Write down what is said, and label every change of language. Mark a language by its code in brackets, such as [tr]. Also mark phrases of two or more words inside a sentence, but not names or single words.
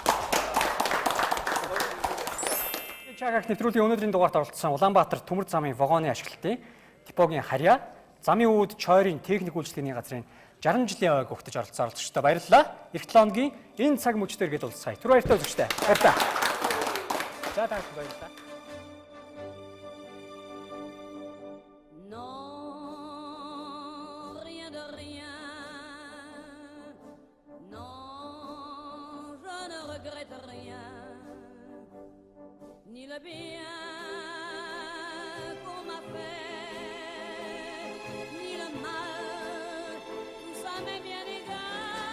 [mn] ЧАК нэвтрүүлгийн өнөөдрийн дугаарт оролцсон Улаанбаатар төмөр замын вагоны ашиглалтын депогийн харьяа, замын үүд Чойрын техник үйлчлэгийн газрын 60 жилийн ойг өгтөж оролцсон оролцогчтой баярлалаа. Эх 7 хоногийн энэ цаг мөчтөр гээд уулзъя. Түр баяртай үзэгчтэй. Баярлалаа. За таарч баярлалаа. [fr] Non, rien de rien. regrette rien, ni le bien qu'on m'a fait, ni le mal, tout ça m'est bien égal.